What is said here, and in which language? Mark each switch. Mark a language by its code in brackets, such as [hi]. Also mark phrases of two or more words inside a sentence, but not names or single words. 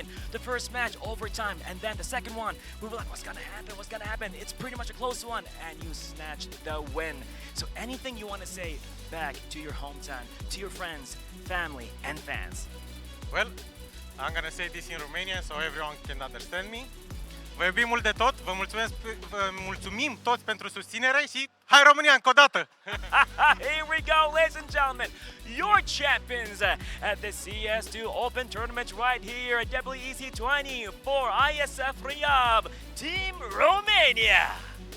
[en] The first match, overtime, and then the second one, we were like, what's gonna happen, what's gonna happen? It's pretty much a close one, and you snatched the win. So anything you want to say back to your hometown, to your friends, family, and fans? Well, I'm gonna say this in Romanian so everyone can understand me. [ro] Vă iubim mult de tot, vă mulțumim toți pentru susținere și hai România încă o dată! [en] Here we go, ladies and gentlemen, your champions at the CS2 Open Tournament right here at WEC24 IESF Riyadh, Team Romania!